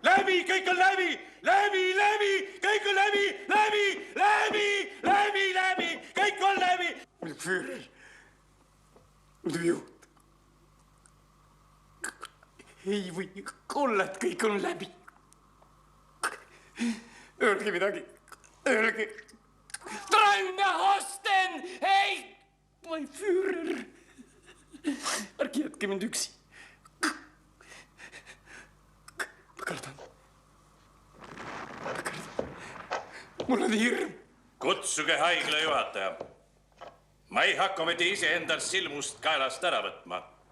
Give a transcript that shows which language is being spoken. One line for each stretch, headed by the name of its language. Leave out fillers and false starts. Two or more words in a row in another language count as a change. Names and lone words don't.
Estonian: läbi, kõik on läbi, kõik on läbi, kõik on läbi. Führer, muidu juht. Ei või olla, et kõik on läbi. Öelge midagi, öelge.
German: Träume Hosten, ei, mein Führer.
Estonian: Ärge jätke mind üksi. Ma kardan. Mul on hirm. Kutsuge haigla juhataja. Ma ei hakka mitte ise endal silmust kaelast ära võtma.